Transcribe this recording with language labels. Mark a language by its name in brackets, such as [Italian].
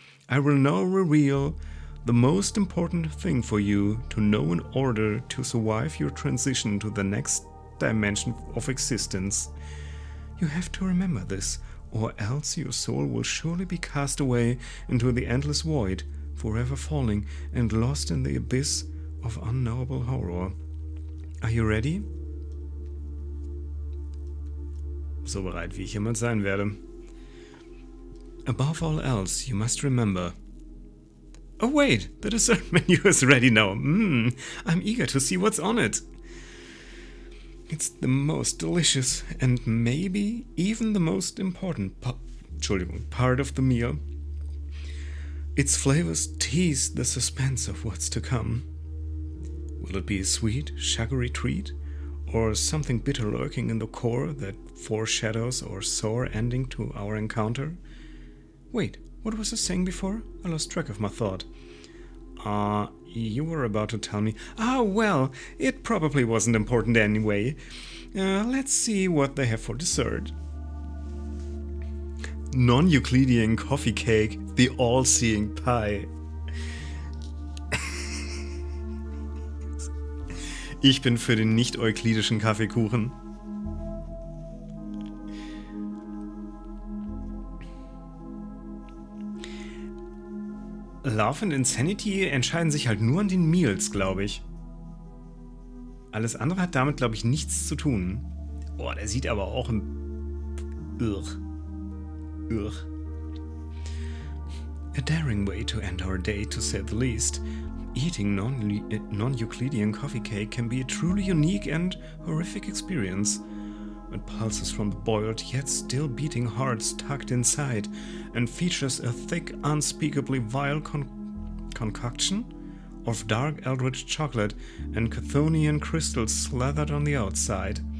[English] I will now reveal the most important thing for you to know in order to survive your transition to the next dimension of existence. You have to remember this, or else your soul will surely be cast away into the endless void, forever falling and lost in the abyss of unknowable horror. Are you ready? [German] So bereit, wie ich jemals sein werde. [English] Above all else, you must remember. Oh wait, the dessert menu is ready now. I'm eager to see what's on it. It's the most delicious and maybe even the most important part of the meal. Its flavors tease the suspense of what's to come. Will it be a sweet, sugary treat? Or something bitter lurking in the core that foreshadows our sour ending to our encounter? Wait, what was I saying before? I lost track of my thought. You were about to tell me. Well, it probably wasn't important anyway. Let's see what they have for dessert. Non-Euclidean coffee cake, the all-seeing pie. [German] Ich bin für den nicht-euklidischen Kaffeekuchen. Love und Insanity entscheiden sich halt nur an den Meals, glaube ich. Alles andere hat damit, glaube ich, nichts zu tun. Oh, der sieht aber auch im... Ugh. [English] A daring way to end our day, to say the least. Eating non-Euclidean coffee cake can be a truly unique and horrific experience. It pulses from the boiled yet still beating hearts tucked inside and features a thick, unspeakably vile concoction of dark Eldritch chocolate and Chthonian crystals slathered on the outside.